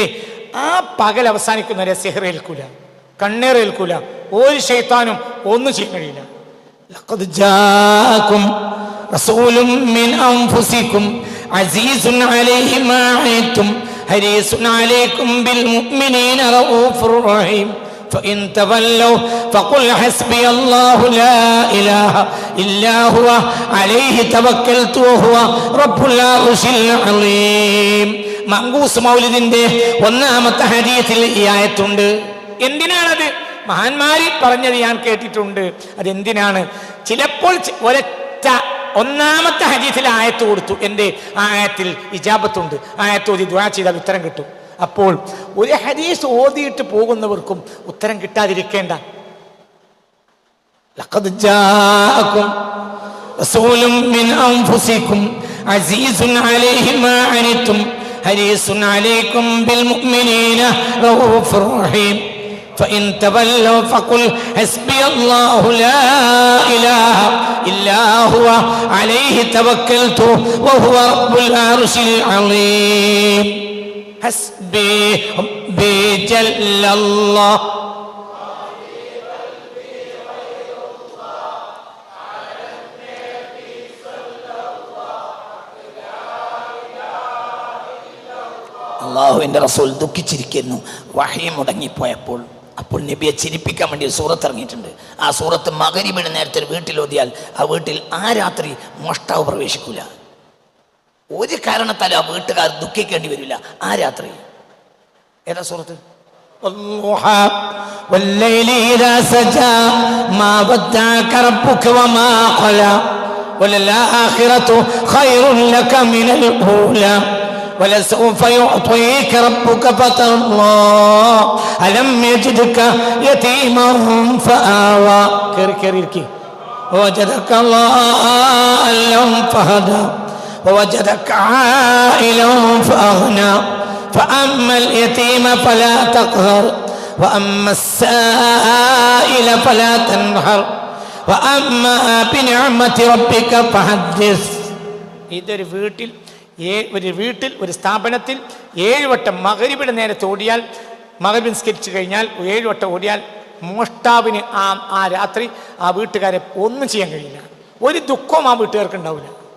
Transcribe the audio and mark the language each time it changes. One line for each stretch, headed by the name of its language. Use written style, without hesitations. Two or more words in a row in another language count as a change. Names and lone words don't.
Malayalam: ആ പകൽ അവസാനിക്കുന്നവരെ സിഹ്റേൽക്കൂല, കണ്ണേറേൽക്കൂല, ഒരു ശൈത്താനും ഒന്നും ചെയ്യാൻ കഴിയില്ല.
Arabic: لقد جاءكم رسول من أنفسكم عزيز عليه ما عنتم حريص عليكم بالمؤمنين رءوف رحيم فإن تولوا فقل حسبي الله لا إله إلا هو عليه توكلت وهو رب العرش العظيم.
Malayalam: മങ്കൂസ് മൗലിദിന്റെ 1-ാമത്തെ ഹദീസിൽ ഈ ആയത്തുണ്ട്. എന്തിനാണത്? മഹാന്മാരി പറഞ്ഞത് ഞാൻ കേട്ടിട്ടുണ്ട്. അതെന്തിനാണ്? ചിലപ്പോൾ ഒരൊറ്റ 1-ാമത്തെ ഹദീസിൽ ആയത്ത് കൊടുത്തു. എന്റെ ആ ആയത്തിൽ ഇജാബത്തുണ്ട്, ആയത്ത് ഓതി ദുആ ചെയ്താൽ ഉത്തരം കിട്ടും. അപ്പോൾ ഒരു ഹദീസ് ഓതിയിട്ട് പോകുന്നവർക്കും ഉത്തരം കിട്ടാതിരിക്കേണ്ട.
Arabic: لقد جاءكم رسول من أنفسكم عزيز عليه ما عنتم حريص عليكم بالمؤمنين رءوف رحيم فإن تولوا فقل حسبي الله لا إله إلا هو عليه توكلت وهو رب العرش العظيم. حسبي ربي جل الله
Malayalam: അള്ളാഹുവിൻ്റെ റസൂൽ ദുഃഖിച്ചിരിക്കുന്നു. വഹി മുടങ്ങിപ്പോയപ്പോൾ അപ്പോൾ നബിയെ ചിരിപ്പിക്കാൻ വേണ്ടി ഒരു സൂറത്ത് ഇറങ്ങിയിട്ടുണ്ട്. ആ സൂറത്ത് മഗ്രിബിന് നേരത്തെ ഒരു വീട്ടിൽ ഓതിയാൽ ആ വീട്ടിൽ ആ രാത്രി മോഷ്ടാവ് പ്രവേശിക്കൂല. ഒരു കാരണത്താലും ആ വീട്ടുകാർ ദുഃഖിക്കേണ്ടി വരില്ല ആ രാത്രി. ഏതാ സൂറത്ത്?
Arabic: والليل إذا سجى ما ودعك ربك وما قلى وللآخرة خير لك من الأولى ولسوف يعطيك ربك فترضى ألم يجدك يتيما فآوى كركي ووجدك ضالا فهدى ووجدك عائلا فأغنى فأما اليتيم فلا تقهر وأما السائل فلا تنهر وأما بنعمة ربك فحدث.
Malayalam: ഇതൊരു വീട്ടിൽ ഒരു സ്ഥാപനത്തിൽ 7 വട്ടം മഗ്രിബിന്റെ നേരത്തെ ഓടിയാൽ, മഗ്രിബ് നിസ്കരിച്ചു കഴിഞ്ഞാൽ 7 വട്ടം ഓടിയാൽ മോഷ്ടാവിന് ആ രാത്രി ആ വീട്ടുകാരെ ഒന്നും ചെയ്യാൻ കഴിയില്ല. ഒരു ദുഃഖവും ആ വീട്ടുകാർക്ക് ഉണ്ടാവില്ല.